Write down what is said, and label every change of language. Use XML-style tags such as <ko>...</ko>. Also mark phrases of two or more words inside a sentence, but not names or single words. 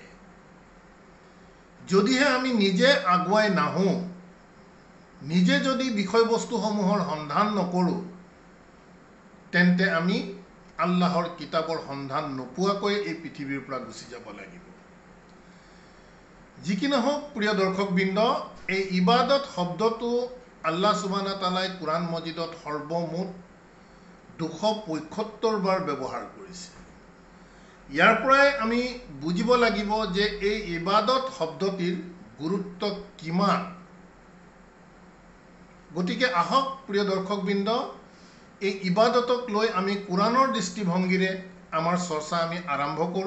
<as>যদিহে আমি নিজে আগুৱাই নাহোঁ, নিজে যদি বিষয়বস্তুসমূহৰ সন্ধান নকৰোঁ, তেন্তে আমি আল্লাহৰ কিতাবৰ সন্ধান নোপোৱাকৈ এই পৃথিৱীৰ পৰা গুচি যাব লাগিব। যি কি নহওক প্ৰিয় দৰ্শকবৃন্দ, এই ইবাদত শব্দটো</as> <ar>الله سبحانه وتعالى</ar> <as>কোৰাণ মজিদত সৰ্বমুঠ 275 বাৰ ব্যৱহাৰ কৰিছে। ইয়াৰ পৰাই আমি বুজিব লাগিব যে এই ইবাদত শব্দটিৰ গুৰুত্ব কিমান। গতিকে আহক প্ৰিয় দৰ্শকবৃন্দ, এই ইবাদতক লৈ আমি কোৰাণৰ দৃষ্টিভংগীৰে আমাৰ চৰ্চা আমি আৰম্ভ কৰোঁ।</as>